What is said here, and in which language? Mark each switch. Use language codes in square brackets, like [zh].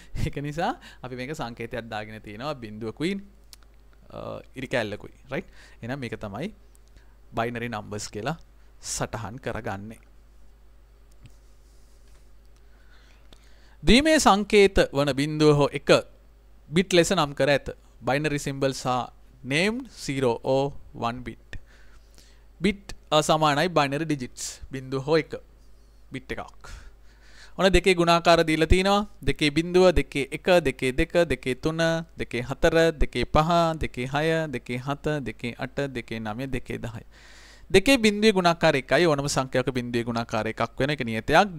[si] ඒක නිසා අපි මේක සංකේතයක් දාගෙන තියෙනවා බිඳුවකුයි ඉරි කැල්ලකුයි. right. එහෙනම් මේක තමයි binary numbers කියලා සටහන් කරගන්නේ. ද්විමය සංකේත වන බිඳුව හෝ 1 bit ලෙස නම් කර ඇත. [en] binary symbols are named 0 or 1 bit. bit සමානයි binary digits. [si] බිඳුව හෝ 1 bit එකක්. ඔන්න දෙකේ ගුණාකාර දීලා තිනවා. දෙකේ බිඳුව, දෙකේ 1, දෙකේ 2, දෙකේ 3, දෙකේ 4, දෙකේ 5, දෙකේ 6, දෙකේ 7, දෙකේ 8, දෙකේ 9, දෙකේ 10. දෙකේ බිඳුවේ ගුණාකාර 1යි. ඕනම සංඛ්‍යාවක බිඳුවේ ගුණාකාර එකක් වෙන එක නියතයක්.